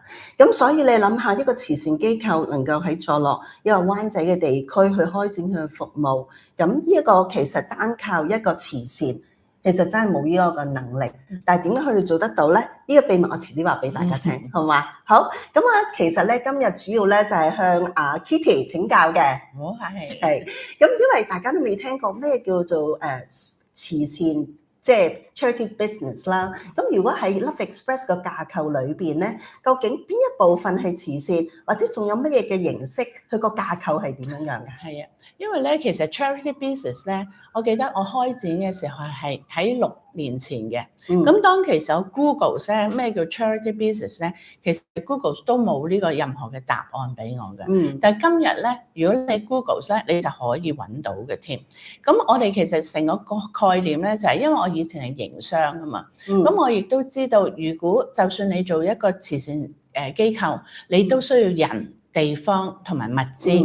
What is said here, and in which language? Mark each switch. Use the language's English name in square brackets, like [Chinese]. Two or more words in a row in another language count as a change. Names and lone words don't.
[Cantonese] 咁所以你諗下，一個慈善機構能夠喺坐落一個灣仔嘅地區去開展佢嘅服務，咁呢一個其實單靠一個慈善其實真係冇呢一個能力，但係點解佢哋做得到咧？呢、這個秘密我遲啲話俾大家聽，好嘛？好，咁其實咧今日主要咧就係向阿 Kitty 請教嘅。好係。係，咁因為大家都未聽過咩叫做慈善，即係 [English] charity business [Cantonese] 啦。咁如果喺 Love Express 個架構裏邊咧，究竟邊一部分係慈善，或者仲有乜嘢嘅形式？佢個架構係點樣樣嘅？係啊，因為咧其實 [English] charity business [Cantonese] 咧，我記得我開展嘅時候係喺6年前嘅。咁當其實有 Google 咧咩叫 [English] charity business [Cantonese] 咧，其實 Google 都冇呢個任何嘅答案俾我嘅。但係今日咧，如果你 Google 咧，你就可以揾到嘅添。咁我哋其實成個概念咧，就係因為我以前係營商啊嘛。咁我亦都知道，如果就算你做一個慈善機構，你都需要人、地方同埋物資。